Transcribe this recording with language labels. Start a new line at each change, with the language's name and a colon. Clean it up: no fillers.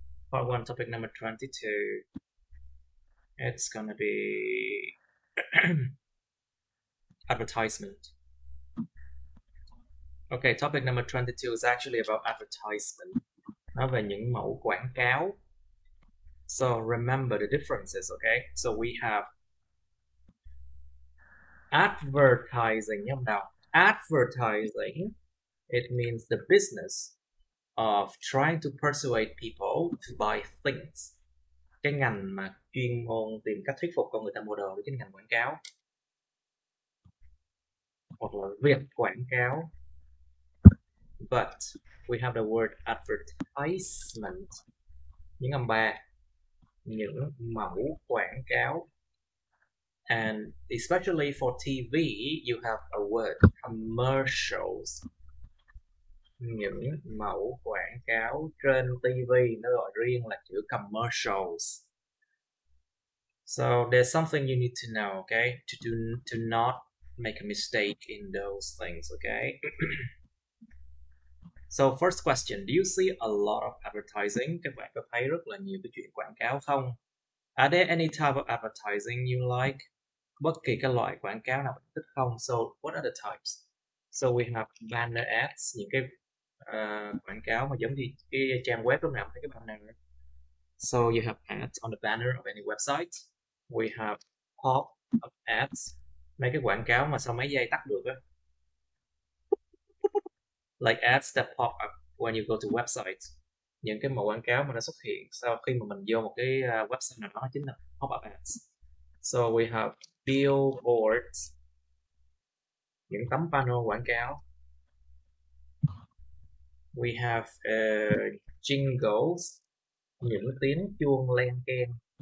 English: Part 1, topic number 22. It's gonna be advertisement. Okay, topic number 22 is actually about advertisement.
Vietnamese: Nói về những mẫu quảng cáo.
English: So remember the differences, okay? So we have advertising,
Vietnamese: nhớ không nào?
English: Advertising, it means the business of trying to persuade people to buy things.
Vietnamese: Cái ngành mà chuyên môn tìm cách thuyết phục con người ta mua đồ, với cái ngành quảng cáo. Hoặc là việc quảng cáo.
English: But we have the word advertisement.
Vietnamese: Những âm 3. Những mẫu quảng cáo.
English: And especially for TV, you have a word commercials.
Vietnamese: Những mẫu quảng cáo trên TV nó gọi riêng là chữ commercials.
English: So there's something you need to know, okay, to not make a mistake in those things, okay? So first question, do you see a lot of advertising?
Vietnamese: Các bạn có thấy rất là nhiều cái chuyện quảng cáo không?
English: Are there any type of advertising you like?
Vietnamese: Bất kỳ cái loại quảng cáo nào bạn thích không?
English: So what are the types? So we have banner ads,
Vietnamese: những cái quảng cáo mà giống như cái trang web lúc nào thấy cái banner.
English: So you have ads on the banner of any website. We have pop-up ads,
Vietnamese: mấy cái quảng cáo mà sau mấy giây tắt được á.
English: Like ads that pop up when you go to websites.
Vietnamese: Những cái mẫu quảng cáo mà nó xuất hiện sau khi mà mình vô một cái website nào đó chính là pop-up ads.
English: So we have billboards,
Vietnamese: những tấm panel quảng cáo.
English: We have jingles,
Vietnamese: những tiếng chuông len keng.